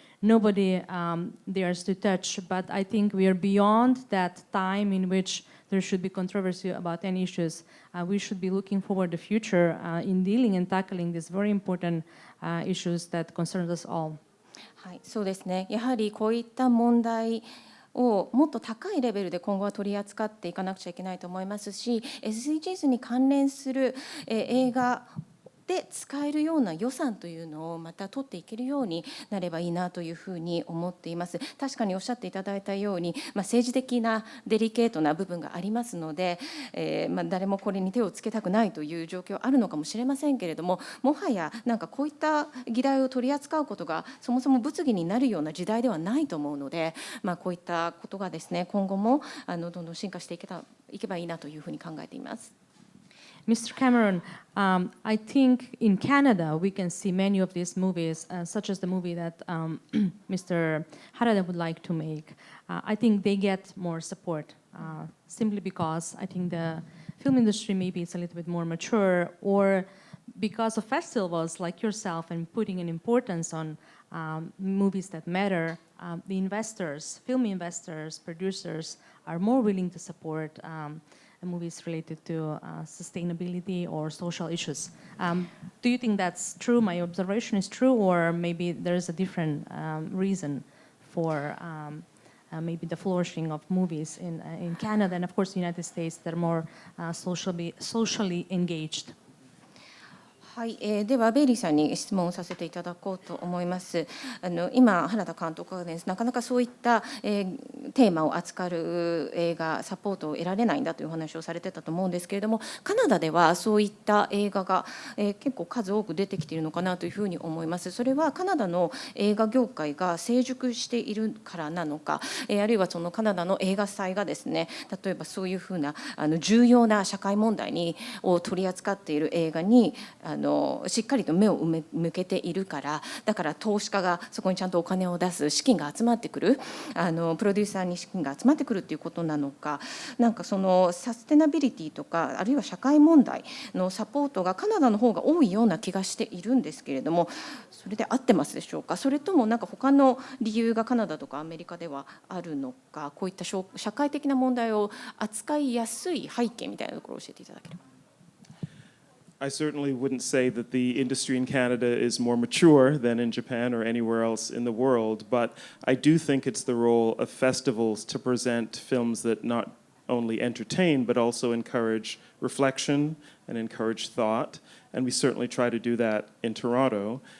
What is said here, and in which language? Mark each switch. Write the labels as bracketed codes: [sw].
[en] nobody dares to touch. But I think we are beyond that time in which there should be controversy about any issues. We should be looking forward to the future in dealing and tackling these very important issues that concern us all. [ja] はい、そうですね。やはりこういった問題をもっと高いレベルで今後は取り扱っていかなくちゃいけないと思いますし、 SDGs に関連する映画で使えるような予算というのをまた取っていけるようになればいいなというふうに思っています。確かにおっしゃっていただいたように、政治的なデリケートな部分がありますので、誰もこれに手をつけたくないという状況あるのかもしれませんけれども、もはやなんかこういった議題を取り扱うことがそもそも物議になるような時代ではないと思うので、こういったことがですね、今後もどんどん進化していけばいいなというふうに考えています。 [en] Mr. Cameron, I think in Canada we can see many of these movies, such as the movie that Mr. Harada would like to make. I think they get more support simply because I think the film industry maybe is a little bit more mature, or because of festivals like yourself and putting an importance on movies that matter, the investors, film investors, producers are more willing to support movies related to sustainability or social issues. Do you think that's true? My observation is true, or maybe there's a different reason for maybe the flourishing of movies in Canada and of course the United States that are more socially engaged? [ja] はい、ではベイリーさんに質問をさせていただこうと思います。今原田監督がです、なかなかそういった、テーマを扱う映画サポートを得られないんだというお話をされてたと思うんですけれども、カナダではそういった映画が、結構数多く出てきているのかなというふうに思います。それはカナダの映画業界が成熟しているからなのか、あるいはそのカナダの映画祭がですね、例えばそういうふうな重要な社会問題を取り扱っている映画にしっかりと目を向けているから、だから投資家がそこにちゃんとお金を出す、資金が集まってくる、プロデューサーに資金が集まってくるっていうことなのか、なんかそのサステナビリティとかあるいは社会問題のサポートがカナダの方が多いような気がしているんですけれども、それで合ってますでしょうか。それともなんか他の理由がカナダとかアメリカではあるのか、こういった社会的な問題を扱いやすい背景みたいなところを教えていただければ。 [en] I certainly wouldn't say that the industry in Canada is more mature than in Japan or anywhere else in the world, but I do think it's the role of festivals to present films that not only entertain but also encourage reflection and encourage thought, and we certainly try to do that in Toronto.